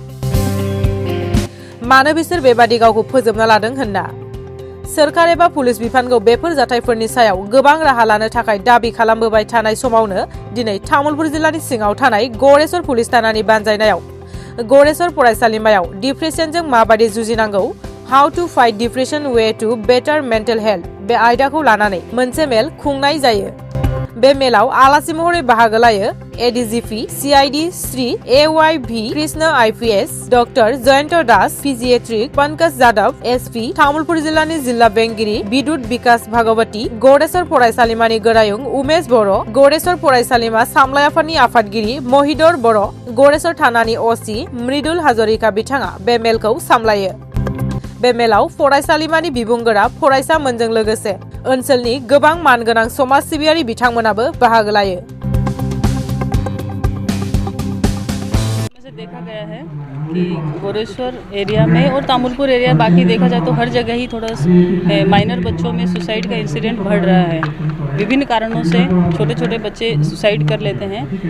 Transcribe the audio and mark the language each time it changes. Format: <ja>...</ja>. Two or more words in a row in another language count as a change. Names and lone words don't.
<brx>मानो बिसोर बेबादि गावखौ फोजोबना लादों होनना सोरखार एबा पुलिस बिफानखौ बेफोर जाथायफोरनि सायाव गोबां राहा लानो थाखाय दाबि खालामबोबाय थानाय समावनो दिनै तामुलपुर जिल्लानि सिङाव थानाय गड़ेश्वर पुलिस थानानि बानजायनायाव गड़ेश्वर फरायसालिमायाव डिप्रेसनजों माबादि जुजिनांगौ, हाउ टू फाइट डिप्रेशन वे टू बेटर मेंटल हेल्थ बे आयदाखौ लानानै मोनसे मेल खुंनाय जायो। बे मेलाव आलासि महरै बाहागो लायो एडीजीपी सीआईडी श्री AYV कृष्ण IPS, डॉक्टर जयंत दास पीजिएट्रिक, पंकज जादव SP, तामुलपुर जिल्लानि जिल्ला बेंगिरि बिदुत विकास भागवती, गड़ेश्वर फरायसालिमानि गोरायुं उमेश बर', गड़ेश्वर फरायसालिमा सामलाय आफादनि आफादगिरि महिदर बर', गड़ेश्वर थानानि OC मृदुल हाजरिका बिथाङा बे मेलखौ सामलायो। बे मेलाव फरायसालिमानि बिबुंगोरा फरायसामोनजों लोगोसे ओनसोलनि गोबां मानगोनां समाज सिबियारि बिथांमोनाबो बाहागो लायो।</brx> <hi>देखा गया है कि गोरेश्वर एरिया में और तामुलपुर एरिया बाकी देखा जाए तो हर जगह ही थोड़ा माइनर बच्चों में सुसाइड का इंसिडेंट बढ़ रहा है। विभिन्न कारणों से छोटे छोटे बच्चे सुसाइड कर लेते हैं।</hi>